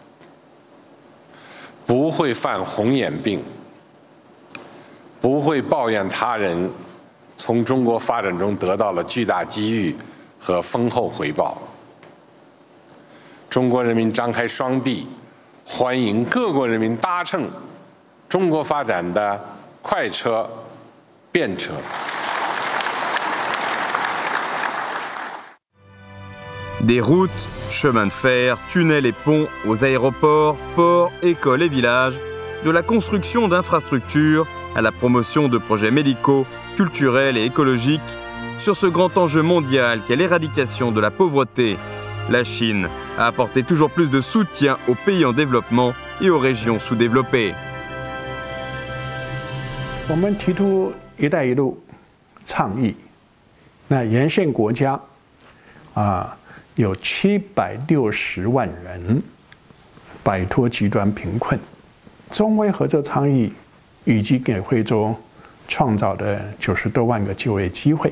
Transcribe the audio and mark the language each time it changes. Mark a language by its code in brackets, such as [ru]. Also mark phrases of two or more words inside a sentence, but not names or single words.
[zh] 不会犯红眼病，不会抱怨他人从中国发展中得到了巨大机遇和丰厚回报。中国人民张开双臂，欢迎各国人民搭乘中国发展的快车、便车。 [fr] Des routes, chemins de fer, tunnels et ponts aux aéroports, ports, écoles et villages, de la construction d'infrastructures à la promotion de projets médicaux, culturels et écologiques, sur ce grand enjeu mondial qu'est l'éradication de la pauvreté, la Chine a apporté toujours plus de soutien aux pays en développement et aux régions sous-développées. [zh] 我们提出“一带一路”倡议，那沿线国家有760万人摆脱极端贫困。中非合作倡议已经给非洲创造了90多万个就业机会。